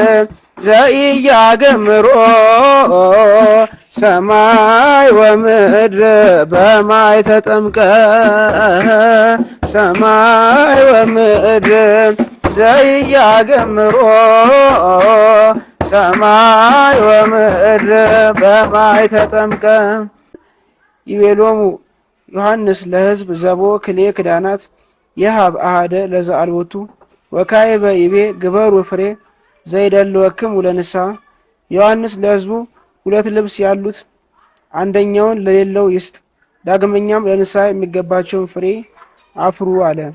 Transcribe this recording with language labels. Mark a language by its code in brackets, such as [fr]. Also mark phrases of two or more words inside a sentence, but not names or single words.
[gez] ዘኢያገምሮ ሰማይ ወምድር በማይ ተጠምቀ ሰማይ ወምድር ዘኢያገምሮ ሰማይ ወምድር በማይ ተጠምቀ። ይቤሎሙ ዮሐንስ ለሕዝብ ዘቦ ክሌ ክዳናት የሀብ አሃደ ለዘአልቦቱ ወካዕበ ይቤ ግበሩ ፍሬ ዘይደልወክሙ ለንስሐ። [am] ዮሐንስ ለሕዝቡ ሁለት ልብስ ያሉት አንደኛውን ለሌለው ይስጥ፣ ዳግመኛም ለንስሐ የሚገባቸውን ፍሬ አፍሩ አለ።